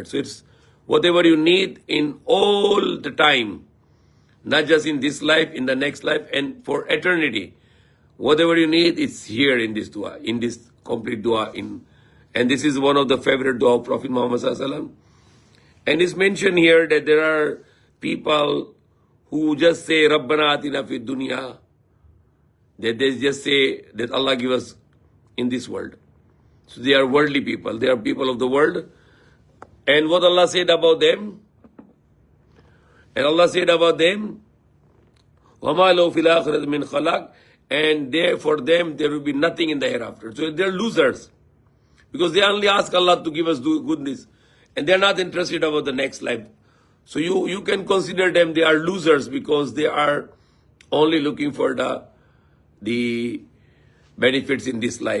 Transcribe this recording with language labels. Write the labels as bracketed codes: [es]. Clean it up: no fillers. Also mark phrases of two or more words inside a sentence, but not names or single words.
[en] So it's whatever you need in all the time, not just in this life, in the next life, and for eternity. Whatever you need, it's here in this dua, in this complete dua. And this is one of the favorite dua of Prophet Muhammad [ar] صلى الله عليه وسلم. [en] And it's mentioned here that there are people who just say, [ar] ربنا آتنا في الدنيا, [en] that they just say that Allah give us in this world. So they are worldly people. They are people of the world. And what Allah said about them? And Allah said about them, [ar] وَمَا لَوْ فِي الْآخِرَةِ مِنْ خَلَقٍ, [en] and there for them there will be nothing in the hereafter. So they are losers. Because they only ask Allah to give us goodness. And they are not interested about the next life. So you can consider them, they are losers because they are only looking for the benefits in this life.